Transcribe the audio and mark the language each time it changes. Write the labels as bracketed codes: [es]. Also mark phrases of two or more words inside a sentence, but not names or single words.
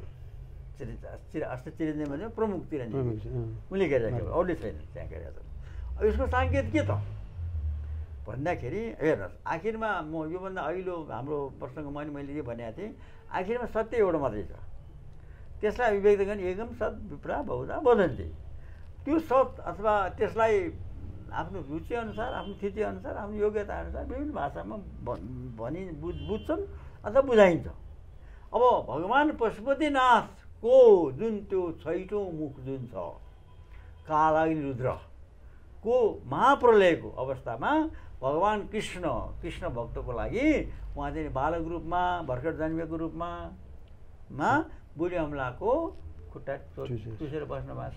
[ne] चिरञ्जीवी भने प्रमुख चिरञ्जीवी उनले गरिराखेको, अरूले छैन त्यहाँ गरेका छन्। अब यसको सङ्केत के त भन्दाखेरि हेर्नुहोस्, आखिरमा म योभन्दा अघिल्लो हाम्रो प्रसङ्ग मैले जे भनेको थिएँ, आखिरमा सत्य एउटा मात्रै छ। त्यसलाई अभिव्यक्त गर्ने [sa] एकम सत् विप्रा बहुधा वदन्ति। [ne] त्यो सत् अथवा त्यसलाई आफ्नो रुचिअनुसार, आफ्नो स्थितिअनुसार, आफ्नो योग्यताअनुसार विभिन्न भाषामा बुझ्छन् अथवा बुझाइन्छ। अब भगवान् पशुपतिनाथको जुन त्यो 6औँ मुख जुन छ कालाग्नि रुद्रको महाप्रलयको अवस्थामा भगवान् कृष्ण भक्तको लागि उहाँ चाहिँ बालक रूपमा भर्खर जन्मेको रूपमा बुढी अमलाको खुट्टा चुसेर बस्नु भएको छ।